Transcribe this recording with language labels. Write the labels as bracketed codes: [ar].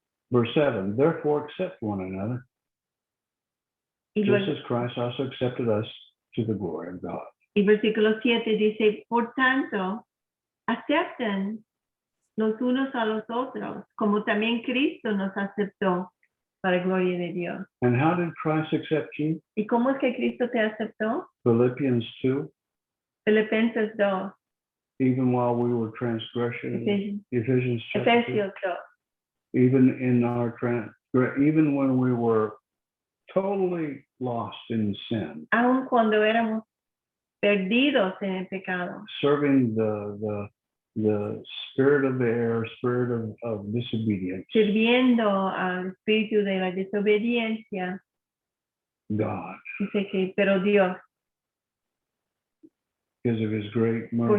[en] Verse 7, therefore accept one another, [es] Y, [en] just [es] luego, [en] as Christ also accepted us to the glory of God. [es] y versículo 7 dice, por tanto, acepten los unos a los otros, como también Cristo nos aceptó para gloria de Dios. [en] And how did Christ accept you? [es] ¿Y cómo es que Cristo te aceptó? [en] Philippians 2, [es] Filipenses 2, [en] even while we were transgression, [es] Efesios, [en] Ephesians chapter 2, [es] Efesios 2. [en] even in our even when we were totally lost in sin, [es] Aun cuando éramos perdidos en el pecado, [en] serving the spirit of the air, spirit of disobedience, [es] sirviendo al espíritu de la desobediencia, [en] God, [es] dice que, pero Dios, [en] because of his great [es] por